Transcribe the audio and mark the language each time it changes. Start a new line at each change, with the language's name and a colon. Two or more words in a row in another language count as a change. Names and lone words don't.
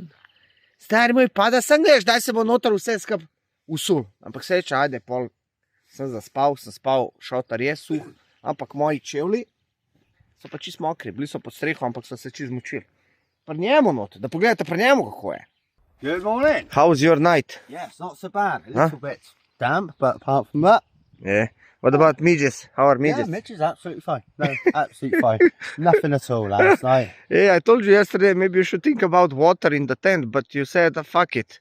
Slovenian: Stari moj pada, sem gledaš, daj se bo noter vse skup usul. Ampak se reče, ajde, pol sem zaspal, šotar je suh, ampak moji čevlji so pa čist mokri, bili so pod streho, ampak so se čist zmočili. Pri njemu noter, da pogledate pri njemu, kako je.
English: Good morning. How's your night? Yes, not so bad. A little bit damp, but apart from that. Yeah. What about midges? How are midges? Yeah, Mitch is absolutely fine. No, absolutely fine. Nothing at all last night. Yeah, I told you yesterday maybe you should think about water in the tent, but you said fuck it.